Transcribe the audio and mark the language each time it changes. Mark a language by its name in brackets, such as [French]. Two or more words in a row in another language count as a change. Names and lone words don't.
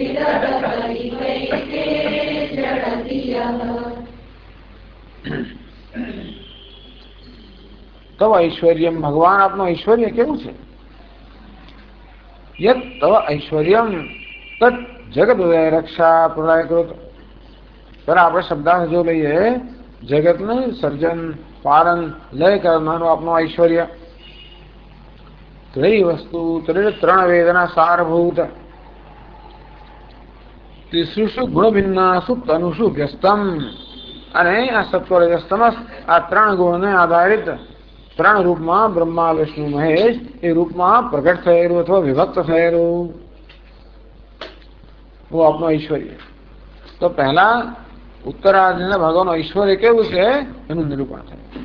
[Sanskrit] तव ऐश्वर्यम [Gujarati] ભગવાન આપનો ઐશ્વર્ય કેવું છે [Sanskrit] यत् तव ऐश्वर्यम तत् जगत उदय रक्षा प्रलयकृत [Gujarati] पर આપણે શબ્દાર્થ જો લઈએ જગતનું સર્જન પાલન લય કરનારું આપનું ઐશ્વર્ય ત્રય વસ્તુ ત્રણ વેદના સારભૂત [Sanskrit] ત્રિસૃષુ ગુણભિન્નાસુ તનુષુ વ્યસ્તમ [Gujarati] અને આ સત્વરજસ્તમસ આ ત્રણ ગુણને આધારિત ત્રણ રૂપમાં બ્રહ્મા વિષ્ણુ મહેશ એ રૂપમાં પ્રગટ થયેલું અથવા વિભક્ત થયેલું वो આપનું ઐશ્વર્ય તો પહેલા ઉત્તરાર્ધના ભગવાનનું ઐશ્વર્ય કેવું છે એનું નિરૂપણ થાય.